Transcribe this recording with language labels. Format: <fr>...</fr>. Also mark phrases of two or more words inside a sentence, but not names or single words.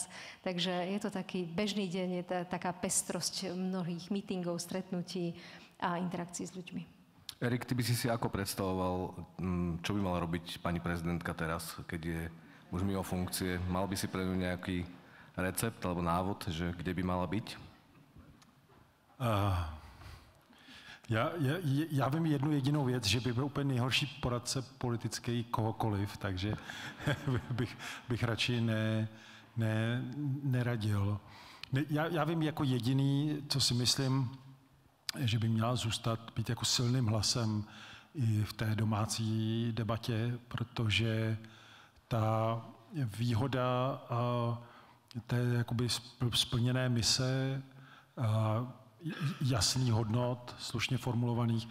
<sk>Takže je to taký bežný deň, je taká pestrosť mnohých meetingov, stretnutí a interakcií s ľuďmi. Erik, ty by si ako predstavoval, čo by mala robiť pani prezidentka teraz, keď je už mimo funkcie? Mal by si pre ňu nejaký recept alebo návod, že kde by mala byť?</sk> <cs>Já vím jednu jedinou věc, že by byl úplně nejhorší poradce politický kohokoliv, takže bych radši neradil. Já vím jako jediný, co si myslím, že by měla zůstat, být jako silným hlasem i v té domácí debatě, protože ta výhoda té jakoby splněné mise, jasný hodnot, slušně formulovaných.</cs>